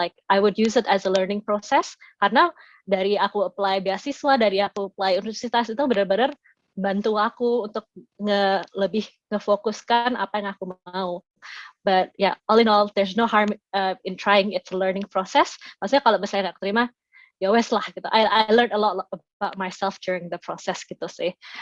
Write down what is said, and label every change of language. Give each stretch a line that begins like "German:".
English: Like I would use it as a learning process,
Indonesian: karena dari aku apply beasiswa, dari aku apply universitas itu benar-benar bantu aku untuk lebih ngefokuskan apa yang aku mau.
English: But yeah, all in all, there's no harm in trying. It's a learning process.
Indonesian: Maksudnya kalau misalnya nggak terima, ya wes lah gitu.
English: I learned a lot about myself during the process gitu sih.